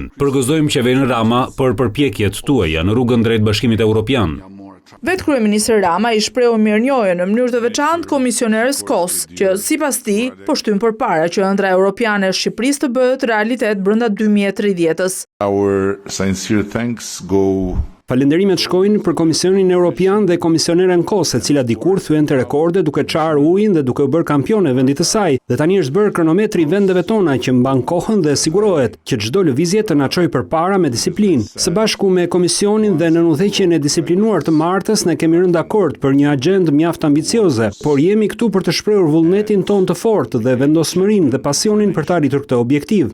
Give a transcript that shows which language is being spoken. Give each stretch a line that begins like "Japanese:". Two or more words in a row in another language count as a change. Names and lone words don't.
Albanian: Përgëzojmë qeverinë Rama për përpjekjet tuaja në rrugën drejt Bashkimit Evropian. Vetë kryeministri Rama i shprehu mirënjohje në mënyrë të veçantë komisioneres Kos, që sipas tij po shtyn përpara që ëndra europiane e Shqipërisë të bëhet realitet brenda 2030-s.
English: Our sincere thanks go
Albanian: Falenderimet shkojnë për Komisionin Evropian dhe komisioneren Kos, e cila dikur thyente rekorde duke çarë ujin dhe duke u bërë kampione vendit të saj, dhe tani është bërë kronometri i vendeve tona që mban kohën dhe sigurohet që çdo lëvizje të na çojë përpara me disiplinë. Së bashku me Komisionin dhe në udhëheqjen e disiplinuar të Martës ne kemi rënë dakord për një agjendë mjaft ambicioze, por jemi këtu për të shprehur vullnetin ton të fortë dhe vendosmërinë dhe pasionin për të arritur këtë objektiv.